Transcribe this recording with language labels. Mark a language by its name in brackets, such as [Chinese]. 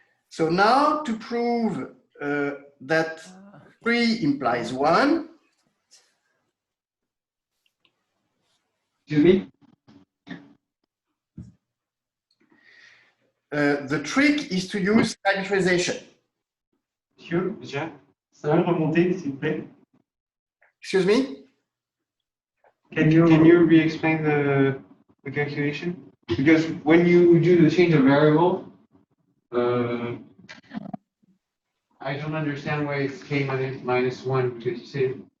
[English] So now to prove that 3 implies 1. Excuse me? The trick is to use symmetrization. [French] Monsieur, ça va remonter, s'il vous plaît? [English] Excuse me? Can you re-explain the calculation? Because when you do the change of variable, I don't understand why it's k minus 1, because you say